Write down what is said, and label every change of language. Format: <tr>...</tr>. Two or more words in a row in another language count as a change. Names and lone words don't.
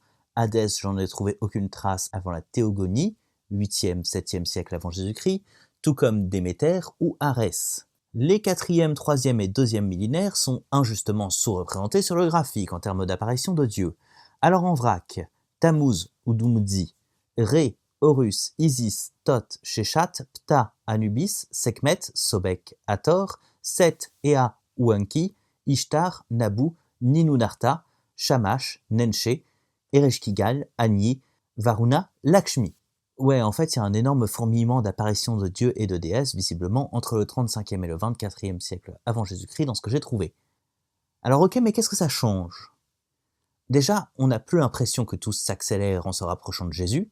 <fr>Hadès, j'en ai trouvé aucune trace avant la Théogonie, 8e, 7e siècle avant Jésus-Christ, tout comme Déméter ou Arès. Les 4e, 3e et 2e millénaires sont injustement sous-représentés sur le graphique en termes d'apparition de dieux. Alors en vrac, Tammuz ou Dumuzi, Ré, Horus, Isis, Thoth, Sheshat, Ptah, Anubis, Sekhmet, Sobek, Hathor, Set, Ea ou Enki, Ishtar, Nabu, Ninunarta, Shamash, Nenché, Ereshkigal, Agni, Varuna, Lakshmi. Ouais, en fait, il y a un énorme fourmillement d'apparitions de dieux et de déesses, visiblement, entre le 35e et le 24e siècle avant Jésus-Christ, dans ce que j'ai trouvé. Alors ok, mais qu'est-ce que ça change? Déjà, on n'a plus l'impression que tout s'accélère en se rapprochant de Jésus.</fr>